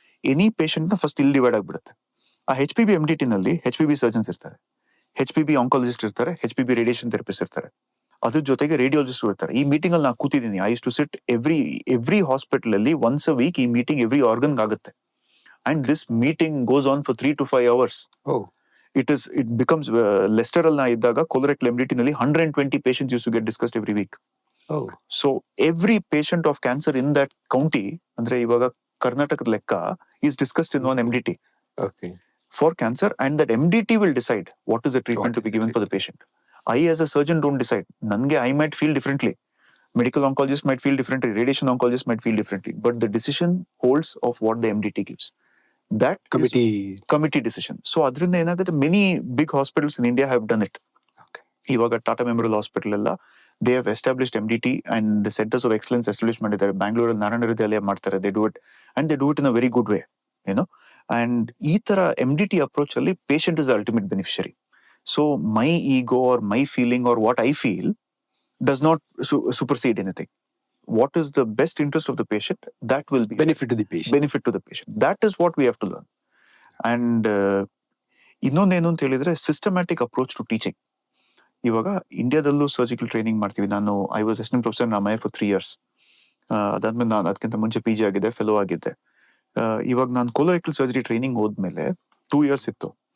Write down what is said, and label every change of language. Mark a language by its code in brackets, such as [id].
[kn] Any patient ನ first ಇಲ್ಲಿ divide ಆಗ್ಬಿಡುತ್ತೆ. ಆ HPB MDT ನಲ್ಲಿ HPB ಸರ್ಜನ್ಸ್ ಇರ್ತಾರೆ, HPB ಆಂಕಾಲಜಿಸ್ಟ್ ಇರ್ತಾರೆ, HPB ರೇಡಿಯೇಷನ್ ಥೆರಪಿಸ್ಟ್ ಇರ್ತಾರೆ, ಅದ್ರ ಜೊತೆಗೆ ರೇಡಿಯಾಲಜಿಸ್ಟ್ ಇರ್ತಾರೆ. ಈ ಮೀಟಿಂಗ್ ಅಲ್ಲಿ ನಾನು ಕೂತಿದ್ದೀನಿ. [en] I used to sit every hospital ಅಲ್ಲಿ once a week [kn] ಈ ಮೀಟಿಂಗ್ ಎವ್ರಿ ಆರ್ಗನ್ ಆಗುತ್ತೆ. [en] And this meeting goes on for 3 to 5 hours. It becomes [kn] lesser ಅಲ್ಲಿ ನಾ ಇದ್ದಾಗ [en] Colorectal MDT ನಲ್ಲಿ 120 patients used to get discussed every week. So every patient of cancer in that county, [kn] ಅಂದ್ರೆ ಇವಾಗ ಕರ್ನಾಟಕದ ಲೆಕ್ಕ, [en] is discussed in one MDT for cancer, and that MDT will decide what is the treatment to be given for the patient. I as a surgeon don't decide. Nange I might feel differently, medical oncologist might feel differently, radiation oncologist might feel differently, but the decision holds of what the MDT gives. That committee decision. So [kn] adrinda enagutte, [en] many big hospitals in India have done it. Ivaga Tata Memorial Hospital ella they have established MDT and centers of excellence established [kn] ಮಾಡಿದ್ದಾರೆ. ಬ್ಯಾಂಗ್ಳೂರಲ್ಲಿ ನಾರಾಯಣ ಹೃದಯಾಲಯ ಮಾಡ್ತಾರೆ. [en] they do it and they do it in a very good way, you know. and [kn] ಈ ತರ [en] MDT approach ಅಲ್ಲಿ patient is the ultimate beneficiary. so my ego or my feeling or what I feel does not supersede anything. what is the best interest of the patient, that will be benefit to the patient. That is what we have to learn. and [kn] ಇನ್ನೊಂದೇನು ಅಂತ ಹೇಳಿದ್ರೆ, [en] Systematic approach to teaching. [kn] ಇವಾಗ ಇಂಡಿಯಾದಲ್ಲೂ surgical training ಮಾಡ್ತೀವಿ. [en] ನಾನು I was assistant professor Ramaiah for 3 years. [kn] ಅದಾದ್ಮೇಲೆ ನಾನು ಅದಕ್ಕಿಂತ ಮುಂಚೆ PG ಆಗಿದ್ದೆ, ಫೆಲೋ ಆಗಿದ್ದೆ. ಇವಾಗ ನಾನು ಕೊಲೋರೆಕ್ಟಲ್ ಸರ್ಜರಿ ಟ್ರೈನಿಂಗ್ ಹೋದ್ಮೇಲೆ 2 years ಇತ್ತು.